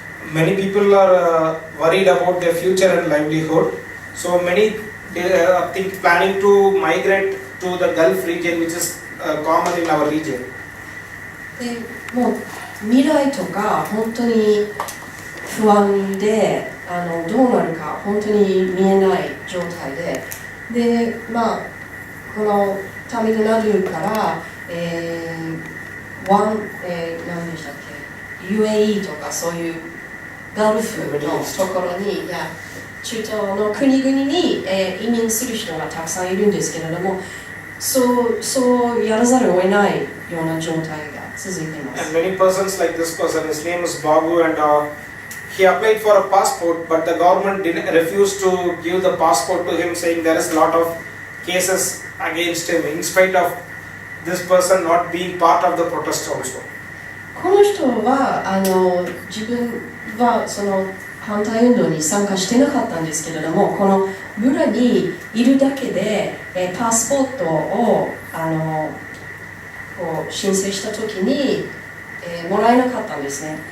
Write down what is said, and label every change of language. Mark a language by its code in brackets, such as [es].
[en] Many people are worried about their future and livelihood, so many think planning to migrate to the Gulf region, which is common in our region. [ja] でもう未来とか本当に不安でどうなるか本当に見えない状態で、このタミルナドゥから何でしたっけ UAE とかそういうガルフのところに中東の国々に、移民する人がたくさんいるんですけれども、そうやらざるを得ないような状態が続いています。 [en] And many persons like this person, his name is Babu, and he applied for a passport, but the government refused to give the passport to him, saying there is a lot of cases against him, in spite of this person not being part of the protest also. [ja] この人は自分はその反対運動に参加してなかったんですけれども、この村にいるだけで、パスポートをこう申請したときに、もらえなかったんですね。